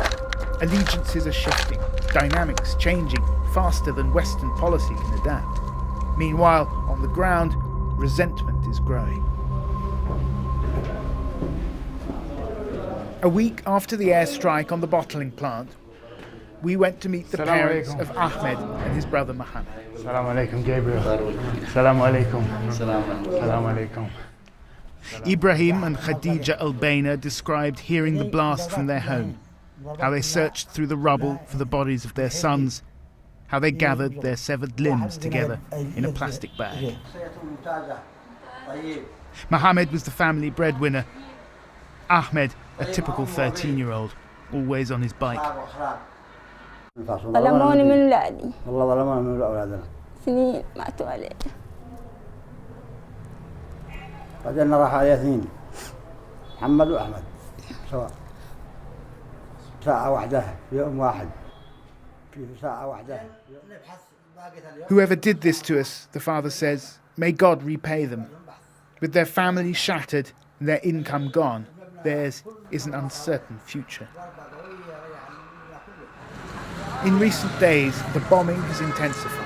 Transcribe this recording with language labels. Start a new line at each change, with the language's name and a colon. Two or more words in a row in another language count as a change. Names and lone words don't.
English: Allegiances are shifting, dynamics changing faster than Western policy can adapt. Meanwhile, on the ground, resentment is growing. A week after the airstrike on the bottling plant, we went to meet the parents of Ahmed and his brother Mohammed.
Arabic: السلام عليكم, Gabriel. السلام عليكم. السلام عليكم.
English: Ibrahim and Khadija Al-Baina described hearing the blast from their home, how they searched through the rubble for the bodies of their sons, how they gathered their severed limbs together in a plastic bag. Mohammed was the family breadwinner. Ahmed, a typical 13-year-old, always on his bike.
Arabic: ظلموني من ولادي والله ظلموني من أولادنا سنين ماتوا عليه بعدين راح عليه اثنين محمد وأحمد سواء ساعة واحدة في يوم واحد في ساعة واحدة.
English: Whoever did this to us, the father says, may God repay them. With their family shattered and their income gone, theirs is an uncertain future. In recent days, the bombing has intensified.